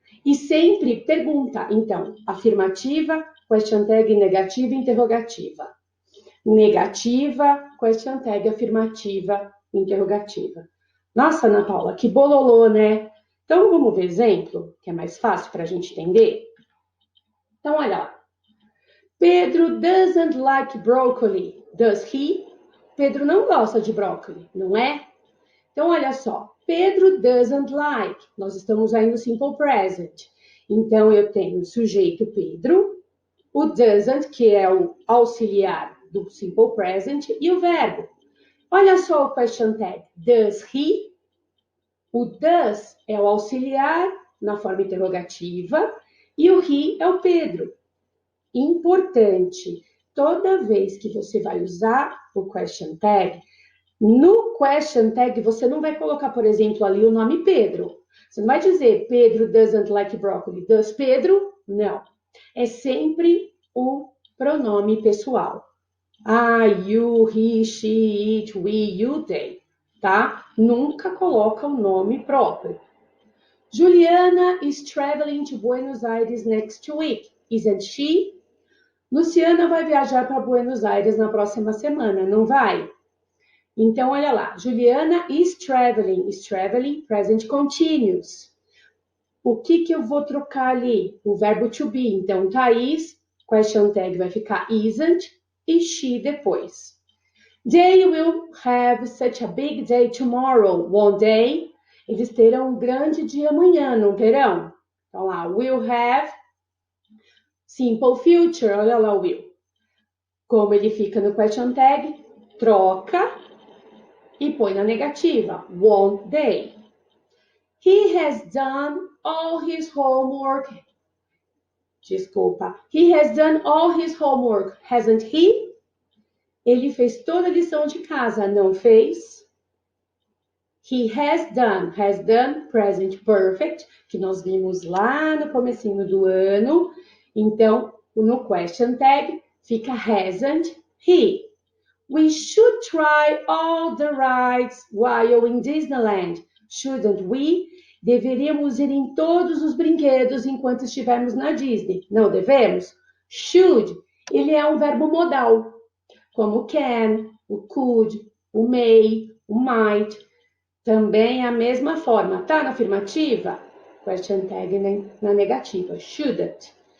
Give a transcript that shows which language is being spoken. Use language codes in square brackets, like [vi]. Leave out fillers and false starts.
[pt] E sempre pergunta, então, afirmativa, question tag negativa, interrogativa. Negativa, question tag afirmativa, interrogativa. Nossa, Ana Paula, que bololô, né? Então, vamos ver exemplo, que é mais fácil para a gente entender? Então, olha lá. [en] Pedro doesn't like broccoli. Does he? [pt] Pedro não gosta de brócolis, não é? Então, olha só. [en] Pedro doesn't like. [pt] Nós estamos aí no simple present. Então, eu tenho o sujeito Pedro, o doesn't, que é o auxiliar do simple present, e o verbo. Olha só o question tag. [en] Does he? [pt] O does é o auxiliar na forma interrogativa e o he é o Pedro. Importante, toda vez que você vai usar o question tag, no question tag você não vai colocar, por exemplo, ali o nome Pedro. Você não vai dizer [en] Pedro doesn't like broccoli. Does Pedro? [pt] Não. É sempre o pronome pessoal. [en] I, you, he, she, it, we, you, they, tá? [pt] Nunca coloca o nome próprio. [en] Juliana is traveling to Buenos Aires next week, isn't she? [pt] Luciana vai viajar para Buenos Aires na próxima semana, não vai? Então, olha lá. Juliana is traveling, present continuous. O que que eu vou trocar ali? O verbo to be. Então, Thaís question tag vai ficar isn't e she depois. [en] They will have such a big day tomorrow, won't they? [pt] Eles terão um grande dia amanhã, não terão? Então lá, will have, simple future, olha lá o will. Como ele fica no question tag, troca e põe na negativa, [en] won't they? He has done all his homework. [pt] Desculpa. [en] He has done all his homework, hasn't he? [pt] Ele fez toda a lição de casa, não fez? [en] He has done, [pt] present perfect, que nós vimos lá no comecinho do ano. Então, no question tag, fica [en] hasn't he. We should try all the rides while in Disneyland, shouldn't we? [pt] Deveríamos ir em todos os brinquedos enquanto estivermos na Disney. Não devemos? Should, ele é um verbo modal, como o can, o could, o may, o might. Também é a mesma forma. Tá na afirmativa? Question tag na negativa. Shouldn't.